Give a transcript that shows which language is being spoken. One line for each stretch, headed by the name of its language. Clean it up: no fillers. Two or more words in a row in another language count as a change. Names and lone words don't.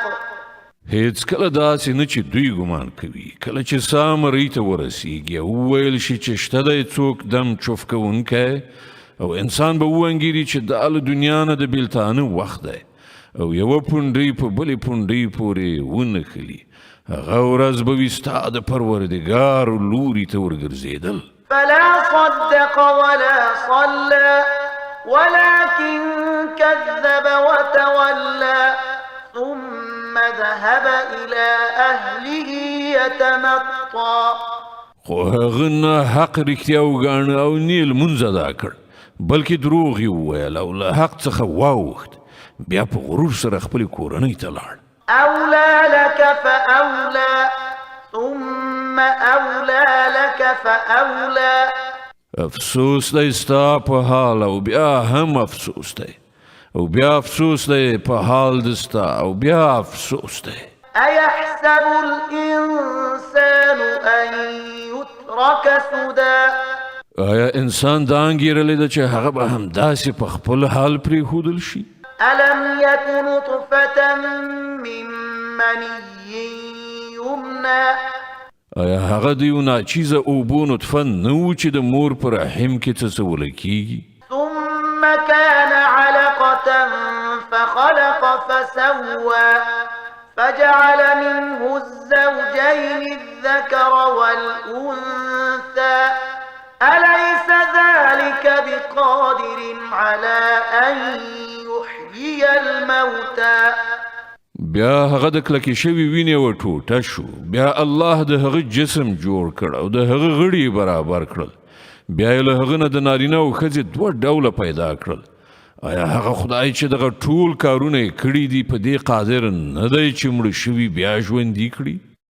Pashto: هېڅکله داسې نه چې دوی ګمان کوي کله چې ساه مرۍ ته ورسیږي او وویل شي چې شته دی څوک دم چوف کوونکی او انسان به وانګیري چې دا له دنیا نه د بیلتانه وخت دی او یوه پونډۍ په بلې پونډۍ پورې ونښلي هغه ورځ به وي ستا د پروردګار لوري ته ورګرځېدل
Arabic: فلا صدق ولا صلى ولكن كذب وتولى ثم ذهب إلى أهله يتمطى
Pashto: خو هغه نه حق رښتیا وګاڼه او نه یې لمونځ ادا کړ بلکې دروغ یې وویل او له حق څخه واوښت بیا په غرور سره خپلې کورنۍ ته لاړ
Arabic: أولى لك فأولى ثم أولى لك فأولى
Pashto: افسوس دی ستا په حال او بیا هم افسوس دی او بیا افسوس دی په حال د ستا او بیا افسوس دی
Arabic: أيحسب الإنسان أن يترك سدى
Pashto: آیا انسان دا انګیرلی ده چې هغه به همداسې په خپل حال پرېښودل شي
Arabic: ألم يك نطفة من مني يمنى
Pashto: آیا هغه د یو ناچیزه اوبو نطفه نه و چې د مور په رحم کې څڅوله کیږي
Arabic: ثم كان علقة فخلق فسوى فجعل منه الزوجين الذكر والأنثى أليس ذلك بقادر على أن يحيي الموتى
Pashto: بیا هغه د کلکې شوي وینې و ټوټه شو بیا الله د هغه جسم جوړ کړ او د هغه غړي برابر کړل بیا یې له هغه نه د نارینه او ښځې دوه ډوله پیدا کړل آیا هغه خدای چې دغه ټول کارونه یې کړي دي په دې قادر نه دی چې مړه شوي بیا ژوندي کړي